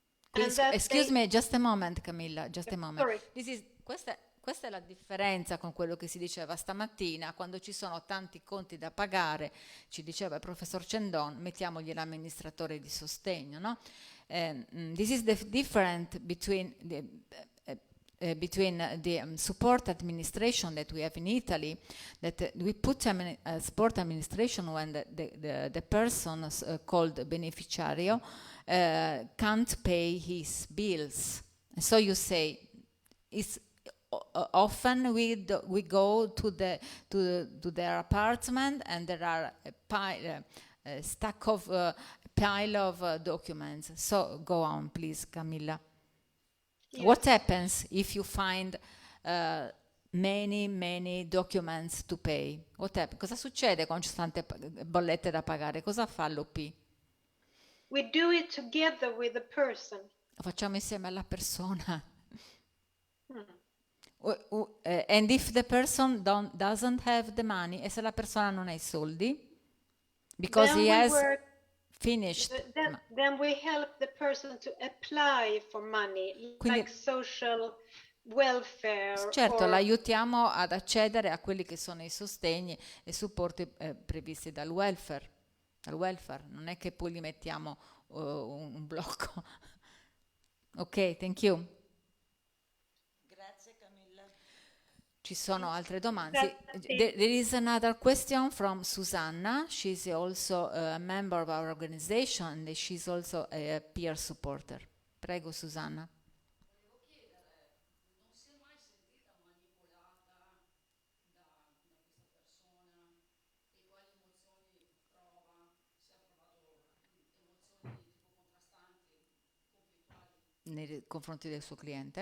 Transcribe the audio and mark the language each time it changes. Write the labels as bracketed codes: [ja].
[en] Please, excuse me, just a moment, Camilla, just a moment. Sorry. [it] Questa è la differenza con quello che si diceva stamattina, quando ci sono tanti conti da pagare, ci diceva il professor Cendon, mettiamogli l'amministratore di sostegno, no? [en] This is the difference between the support administration that we have in Italy, that we put support administration when the person called beneficiario can't pay his bills. So you say, it's often we go to their apartment and there are a stack of pile of documents. So go on, please, Camilla. Yes. What happens if you find many documents to pay? [it] Cosa succede quando ci sono tante bollette da pagare? Cosa fa l'OP? [en] We do it together with the person. [it] Lo facciamo insieme alla persona. [en] And if the person doesn't have the money, [it] e se la persona non ha i soldi, [en] because he has finished. Then we help the person to apply for money, [it] Quindi, [en] like social welfare. [it] Certo, l'aiutiamo ad accedere a quelli che sono i sostegni e supporti previsti dal welfare. Non è che poi gli mettiamo un blocco. [en] Ok, thank you. [it] Grazie Camilla. Ci sono altre domande? [en] There is another question from Susanna. She's also a member of our organization and she's also a peer supporter. [it] Prego, Susanna. Volevo chiedere, non si è mai sentita manipolata da questa persona e quali emozioni prova, se ha provato emozioni tipo contrastanti, conflittuali? Nei confronti del suo cliente?